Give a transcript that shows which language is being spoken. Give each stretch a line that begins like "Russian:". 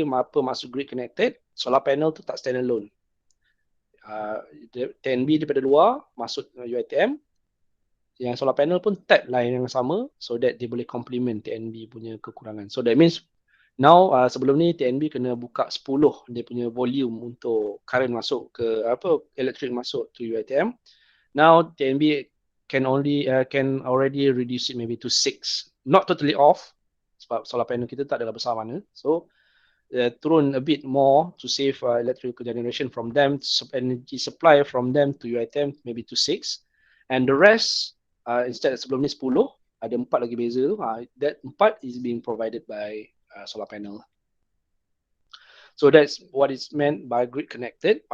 Malay: Apa maksud grid connected? Solar panel tu tak stand alone. TNB daripada luar masuk UiTM, yang solar panel pun tap line yang sama so that dia boleh complement TNB punya kekurangan.
English: So that means now
Malay: sebelum ni TNB kena buka 10 dia punya volume untuk current masuk ke electric masuk to UiTM.
English: Now TNB can already reduce it maybe to 6. Not totally off
Malay: sebab solar panel kita tak adalah besar mana.
English: So turun a bit more to save electrical generation from them, energy supply from them to UiTM maybe to 6. And the rest instead
Malay: sebelum ni 10, ada 4 lagi beza tu.
English: That 4 is being provided by solar panel. So that's what is meant by grid connected.